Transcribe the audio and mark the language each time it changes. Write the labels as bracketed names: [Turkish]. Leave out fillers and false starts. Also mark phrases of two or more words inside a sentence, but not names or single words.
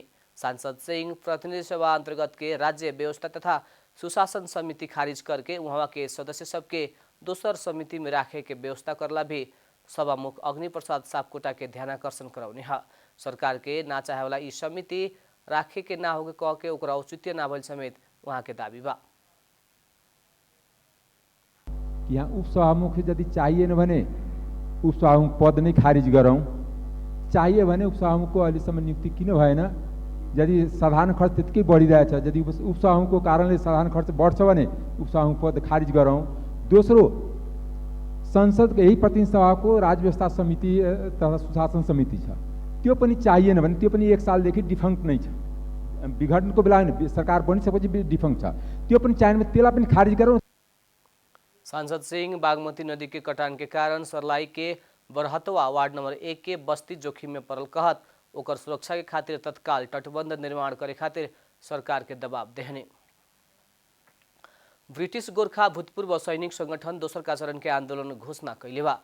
[Bhojpuri] सांसद सिंह प्रतिनिधि सभा अंतर्गत के राज्य व्यवस्था तथा सुशासन समिति खारिज करके वहाँ के सदस्य सबके दोसर समिति में राखे के व्यवस्था करला भी सभामुख अग्नि प्रसाद सापकोटा के ध्यानाकर्षण कराउने है। सरकार के ना चाहे वाला ई समिति राखे के ना होके कह के ओकरा औचित्य ना भइल समेत वहाँ के दावी बा। [Nepali] यहाँ उपसभामुख यदि चाहिए न भने उपसभामुख पद नहीं खारिज गरौँ, चाहिए भने उपसभामुखको अहिलेसम्म नियुक्ति किन भएन? यदि साधारण खर्च त्यतिकै बढिरहेछ, यदि उपसभामुखको कारणले साधारण खर्च बढ्छ भने उपसभामुख पद खारिज गरौँ। दोस्रो, संसदको यही प्रतिनिधि सभाको राज्य व्यवस्था समिति तथा सुशासन समिति छ, त्यो पनि चाहिएन भने त्यो पनि 1 सालदेखि डिफङ्क्ट नै छ। विघटनको बेला सरकार बनिसकेपछि डिफङ्क्ट छ, त्यो पनि चाहिएन भने त्यसलाई पनि खारिज गरौँ। [Bhojpuri] सांसद सिंह बागमती नदी के कटान के कारण सर्लाही के बरहतवा वार्ड नंबर 1 के बस्ती जोखिम में पड़ल कहत ओकर सुरक्षा के खातिर तत्काल तटबंध निर्माण करे खातिर सरकार के दबाव देहने। ब्रिटिश गोरखा भूतपूर्व सैनिक संगठन दोसर का चरण के आंदोलन घोषणा कैले बा।